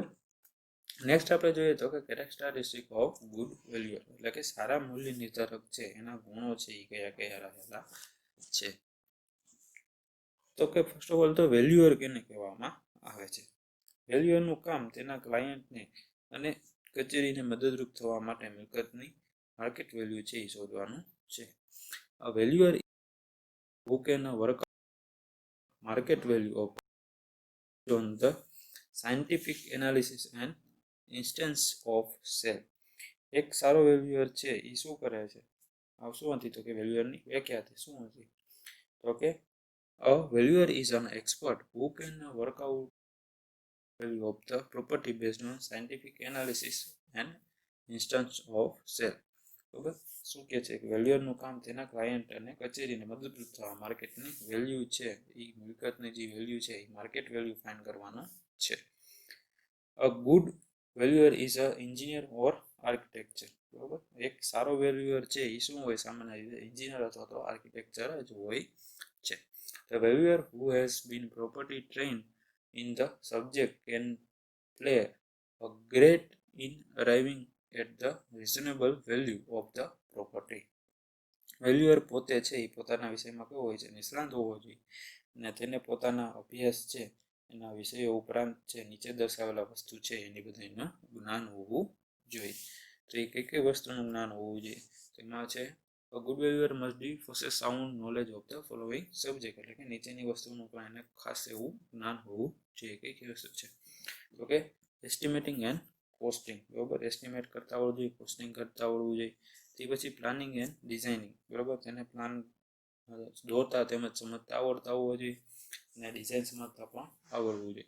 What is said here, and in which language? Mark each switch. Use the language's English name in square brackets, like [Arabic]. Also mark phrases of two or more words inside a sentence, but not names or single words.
[Gujarati] નેક્સ્ટ આપણે જોઈએ તો કે [English] characteristic of good valuer, [Gujarati] એટલે કે સારા મૂલ્ય નિર્ધારક છે એના ગુણો છે એ કયા કયા રહેલા છે? તો કે [English] first of all [Gujarati] તો વેલ્યુઅર કેને કહેવામાં આવે છે? વેલ્યુઅરનું કામ તેના ક્લાયન્ટને અને કચેરીને મદદરૂપ થવા માટે મિલકતની [English] market value [Gujarati] છે એ શોધવાનું છે. [English] A valuer who can work market value of on the scientific analysis and instance of sale. [Gujarati] એક સારો વેલ્યુઅર છે એ શું કરે છે? શું હતી? તો કે વેલ્યુઅરની વ્યાખ્યા હતી. શું હતી? તો કે [English] a valuer is an expert who can work out value of the property based on scientific analysis and instance of sale. [Gujarati] બરાબર, શું કહે છે? વેલ્યુઅરનું કામ તેના ક્લાયન્ટ અને કચેરીને મદદરૂપ થવા માર્કેટની વેલ્યુ છે એ મિલકતની જે વેલ્યુ છે એ [English] market value find [Gujarati] કરવાનો છે. [English] a good valuer is a engineer or architecture. [Gujarati] બરાબર, એક સારો વેલ્યુઅર છે એ શું હોય? સામાન્ય રીતે એન્જિનિયર અથવા તો આર્કિટેક્ચર જ હોય છે. [English] The valuer who has been property trained in the subject can play a great in arriving at the reasonable value of the property. [Gujarati] વેલ્યુઅર પોતે છે એ પોતાના વિષયમાં કેવો હોય છે? નિષ્ણાંત હોવો જોઈએ, અને તેને પોતાના અભ્યાસ છે એના વિષયો ઉપરાંત છે નીચે દર્શાવેલા વસ્તુ છે એની બધાનું જ્ઞાન હોવું જોઈએ. તો એ કઈ કઈ વસ્તુનું જ્ઞાન હોવું જોઈએ? તેમાં છે [English] A good valuer must be possess sound knowledge of the following subject, [Gujarati] એટલે કે નીચેની વસ્તુનું પણ એને ખાસ એવું જ્ઞાન હોવું જોઈએ. કઈ કઈ વસ્તુ છે? તો કે [English] estimating and costing. [Gujarati] બરાબર, એસ્ટિમેટ કરતા આવડવું જોઈએ, કોસ્ટિંગ કરતા આવડવું જોઈએ. તે પછી [English] planning and designing. [Gujarati] બરાબર, તેને પ્લાન દોરતા તેમજ સમજતા આવડતા હોવો જોઈએ, અને ડિઝાઇન સમજતા પણ આવડવું જોઈએ.